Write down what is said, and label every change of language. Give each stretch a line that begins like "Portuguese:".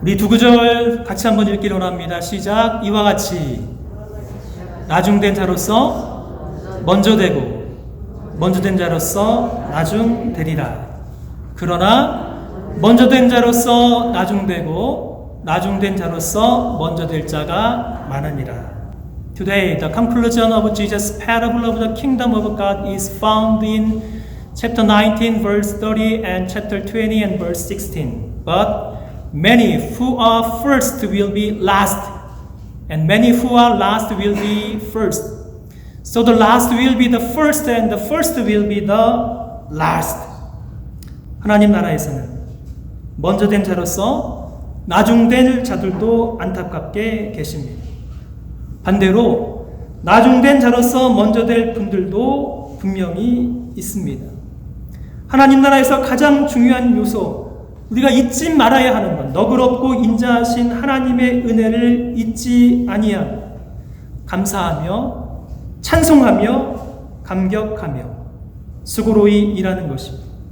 Korean: 우리 두 구절 같이 한번 읽기로 합니다. 시작. 이와 같이 나중된 자로서 먼저 되고 먼저 된 자로서 나중되리라. 그러나 먼저 된 자로서 나중되고 나중된 자로서 먼저 될 자가 많으니라.
English: Today, the conclusion of Jesus' parable of the kingdom of God is found in chapter 19, verse 30 and chapter 20 and verse 16. But many who are first will be last, and many who are last will be first. So the last will be the first, and the first will be the last.
Korean: 하나님 나라에서는 먼저 된 자로서 나중된 자들도 안타깝게 계십니다. 반대로 나중된 자로서 먼저 될 분들도 분명히 있습니다. 하나님 나라에서 가장 중요한 요소, 우리가 잊지 말아야 하는 것, 너그럽고 인자하신 하나님의 은혜를 잊지 아니하고 감사하며 찬송하며 감격하며 수고로이 일하는 것입니다.